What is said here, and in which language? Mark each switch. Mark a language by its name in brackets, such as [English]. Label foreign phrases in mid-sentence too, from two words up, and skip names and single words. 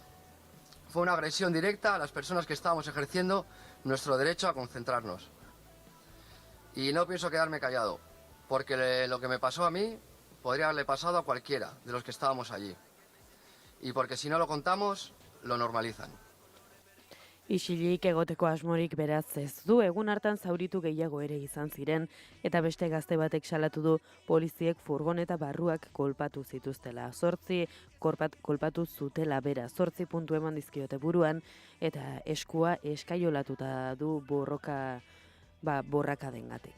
[Spanish] Fue una agresión directa a las personas que estábamos ejerciendo nuestro derecho a concentrarnos. Y no pienso quedarme callado, porque lo que me pasó a mí podría haberle pasado a cualquiera de los que estábamos allí. Y porque si no lo contamos, lo normalizan. [Basque] Isilik egoteko asmorik beraz ez du, egun hartan zauritu gehiago ere izan ziren, eta beste gazte batek salatu du poliziek furgoneta barruak kolpatu zituztela. 8 kolpatu zutela bera, 8 puntu eman dizkiote buruan, eta eskua eskaiolatuta du borraka dengatik.